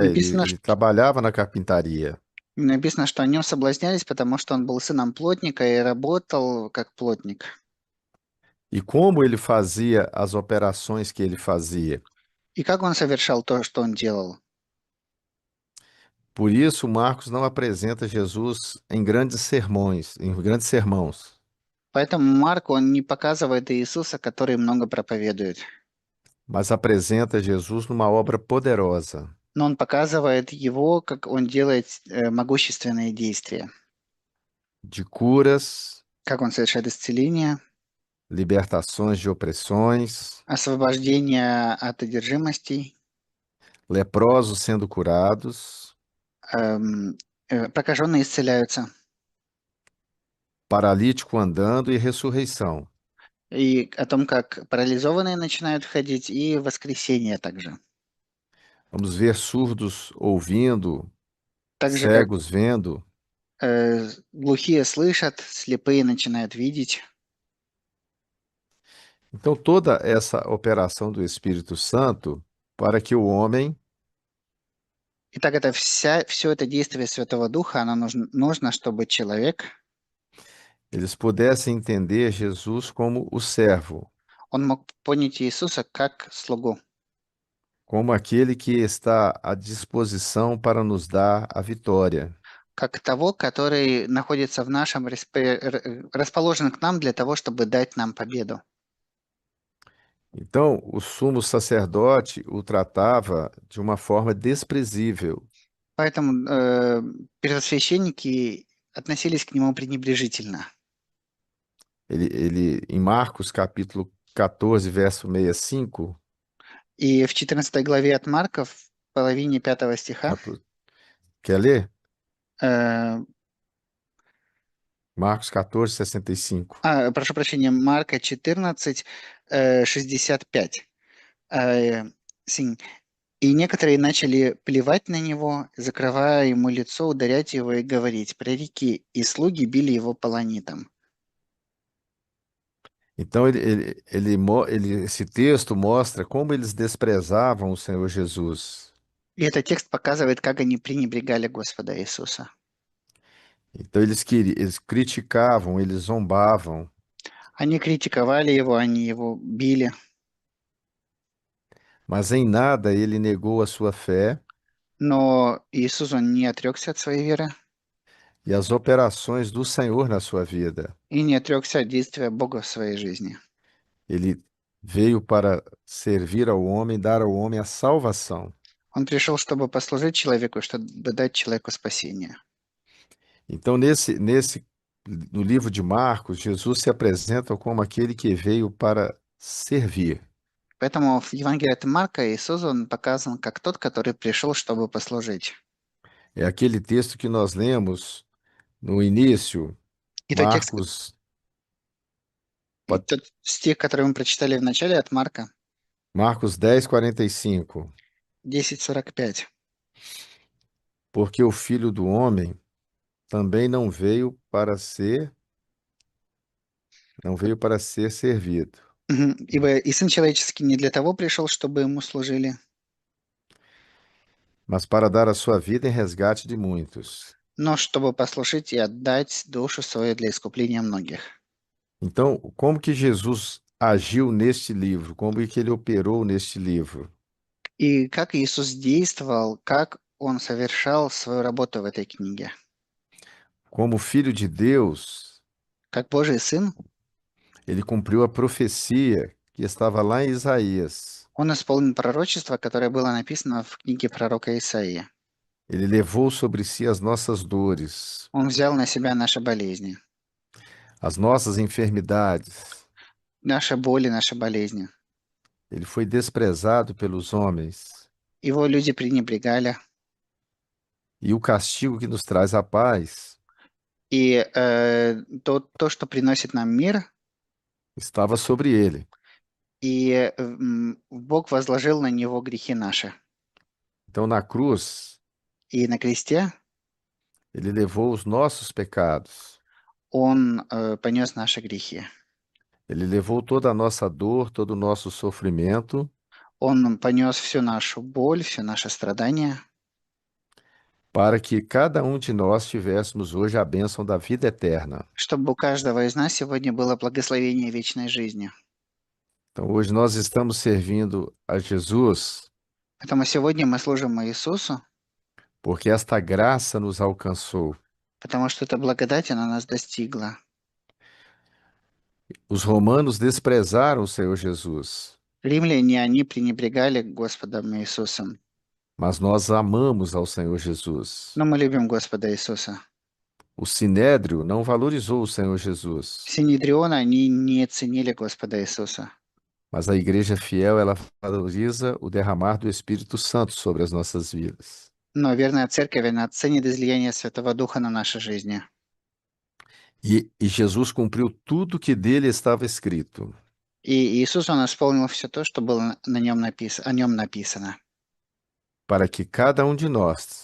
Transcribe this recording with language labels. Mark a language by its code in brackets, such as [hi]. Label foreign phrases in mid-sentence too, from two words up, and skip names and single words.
[ru] Написано, [pt] Ele trabalhava na carpintaria. [ru] написано, что о нем соблазнялись, потому что он был сыном плотника и работал как плотник. [pt] E como ele fazia as operações que ele fazia? [ru] И как он совершал то, что он делал? [pt] Por isso, Marcos não apresenta Jesus em grandes sermões, em grandes sermãos, [ru] Поэтому Марк, он не показывает Иисуса, который много проповедует, [pt] mas apresenta Jesus numa obra poderosa [ru] но он показывает его, как он делает могущественные действия, [pt] de curas, [ru] как он совершает исцеление, [pt] libertações de opressões, [ru] освобождение от одержимостей, [pt] leprosos sendo curados, [ru] прокаженные исцеляются, [pt] paralítico andando e ressurreição. [ru] и о том, как парализованные начинают ходить, и воскресение также. [pt] Vamos ver surdos ouvindo, [ru] Так же, как [pt] cegos vendo. [ru] глухие слышат, слепые начинают видеть. [pt] Então, toda essa operação do Espírito Santo para que o homem [ru] Итак, все это действие Святого Духа, оно нужно, чтобы человек, [pt] eles pudessem entender Jesus como o servo, [ru] он мог понять Иисуса как слугу, [pt] como aquele que está à disposição para nos dar a vitória. [ru] как того, который находится в нашем, расположен к нам для того, чтобы дать нам победу. [pt] Então, o sumo sacerdote o tratava de uma forma desprezível. [ru] Поэтому первосвященники относились к нему пренебрежительно. [pt] Em Marcos, capítulo 14, verso 65, [ru] И в 14 главе от Марка, в половине 5 стиха, [pt] quer ler? э, Marcos 14, 65. [ru] прошу прощения, Марка 14, 65. [pt] Sim. [ru] И некоторые начали плевать на него, закрывая ему лицо, ударять его и говорить: «Пророки и слуги били его полонитом». [pt] Então, esse texto mostra como eles desprezavam o Senhor Jesus. [ru] И этот текст показывает, как они пренебрегали Господа Иисуса. [pt] Então, eles criticavam, eles zombavam, [ru] Они критиковали его, они его били, [pt] mas em nada ele negou a sua fé [ru] Но Иисус, он не отрекся от своей веры [pt] e as operações do Senhor na sua vida. [ru] и не отрекся от действия Бога в своей жизни. [pt] Ele veio para servir ao homem, dar ao homem a salvação. [ru] Он пришел, чтобы послужить человеку, чтобы дать человеку спасение. [pt] Então, no livro de Marcos, Jesus se apresenta como aquele que veio para servir. [ru] Поэтому в Евангелии от Марка Иисус, он показан как тот, который пришел, чтобы послужить. [pt] É aquele texto que nós lemos no início, [ru] И тот текст, [pt] Marcos, [ru] и [pt] pode- [ru] тот стих, который мы прочитали в начале от Марка, [pt] Marcos 10:45. [ru] 10:45. [pt] Porque o Filho do Homem também não veio para ser servido, Мгм. [ru] Ибо и Сын Человеческий не для того пришел, чтобы ему служили, [pt] mas para dar a sua vida em resgate de muitos. [ru] но чтобы послужить и отдать душу свою для искупления многих. [pt] Então, como que Jesus agiu neste livro? Como que ele operou neste livro? [ru] И как Иисус действовал, как Он совершал свою работу в этой книге. [pt] Como filho de Deus, [ru] Как Божий Сын, [pt] ele cumpriu a profecia que estava lá em Isaías. [ru] Он исполнил пророчество, которое было написано в книге пророка Исаии. [pt] Ele levou sobre si as nossas dores, [ru] Он взял на себя наши болезни, [pt] as nossas enfermidades. [ru] наши боли, наши болезни. [pt] Ele foi desprezado pelos homens, [ru] Его люди пренебрегали, [pt] e o castigo que nos traz a paz [ru] и то, что приносит нам мир, [pt] estava sobre ele. [ru] и Бог возложил на него грехи наши. [pt] Então, na cruz, [ru] И на кресте [pt] ele levou os nossos pecados. [ru] Он понес наши грехи. [pt] Ele levou toda a nossa dor, todo o nosso sofrimento, [ru] Он понес всю нашу боль, все наши страдания, [pt] para que cada um de nós tivéssemos hoje a bênção da vida eterna. [ru] чтобы у каждого из нас сегодня было благословение вечной жизни. [pt] Então, hoje nós estamos servindo a Jesus, [ru] Поэтому сегодня мы служим Иисусу, [pt] porque esta graça nos alcançou. [ru] потому что эта благодать, она нас достигла. [pt] Os romanos desprezaram o Senhor Jesus, [ru] Римляне, они пренебрегали Господом Иисусом. [pt] mas nós amamos ao Senhor Jesus. [ru] Но мы любим Господа Иисуса. [pt] O Sinédrio não valorizou o Senhor Jesus, [ru] Синедрионы, они не ценили Господа Иисуса. [pt] mas a igreja fiel, ela valoriza o derramar do Espírito Santo sobre as nossas vidas. [ru] Но верная церковь, она ценит излияние Святого Духа на нашей жизни. [pt] E Jesus cumpriu tudo que dele estava escrito, [ru] И Иисус, Он исполнил все то, что было о нем написано. [pt] para que cada um de nós,